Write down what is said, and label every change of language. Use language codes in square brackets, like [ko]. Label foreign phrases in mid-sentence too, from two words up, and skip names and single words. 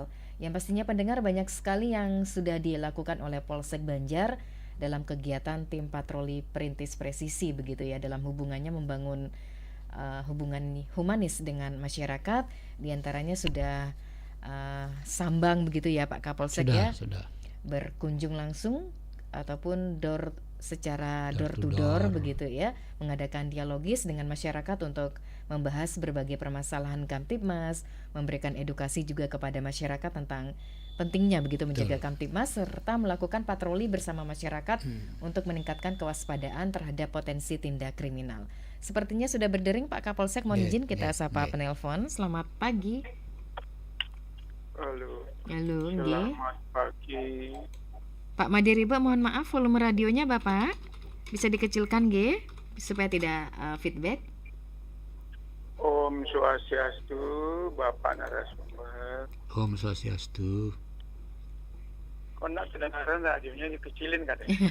[id] Yang pastinya pendengar, banyak sekali yang sudah dilakukan oleh Polsek Banjar dalam kegiatan tim patroli perintis presisi begitu ya, dalam hubungannya membangun hubungan humanis dengan masyarakat. Di antaranya sudah sambang begitu ya Pak Kapolsek Sudah. Berkunjung langsung ataupun secara [en] door to door [id] begitu ya, mengadakan dialogis dengan masyarakat untuk membahas berbagai permasalahan Kamtibmas, memberikan edukasi juga kepada masyarakat tentang pentingnya begitu menjaga Kamtibmas, serta melakukan patroli bersama masyarakat untuk meningkatkan kewaspadaan terhadap potensi tindak kriminal. Sepertinya sudah berdering Pak Kapolsek, mohon izin kita sapa penelpon. Selamat pagi. Halo, nggih. selamat pagi. Pak Madiriba, mohon maaf volume radionya Bapak bisa dikecilkan nggih supaya tidak feedback. Om Swastiastu, Bapak narasumber. Om Swastiastu. Kok nak kedengaran radionya dikecilin katanya?